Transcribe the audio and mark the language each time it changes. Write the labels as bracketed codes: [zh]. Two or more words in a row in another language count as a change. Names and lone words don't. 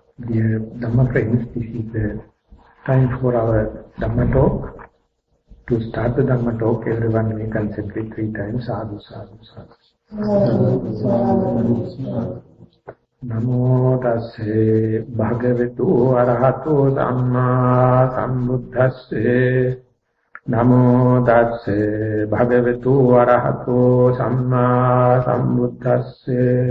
[en] Dear Dhamma friends, this is the time for our Dhamma talk. To start the Dhamma talk, everyone may concentrate 3 times. [pi] Sadhu, sadhu, sadhu. Namo tasse bhagavatu arahato dhamma sambuddhasse. Namo tasse bhagavatu arahato samma sambuddhasse.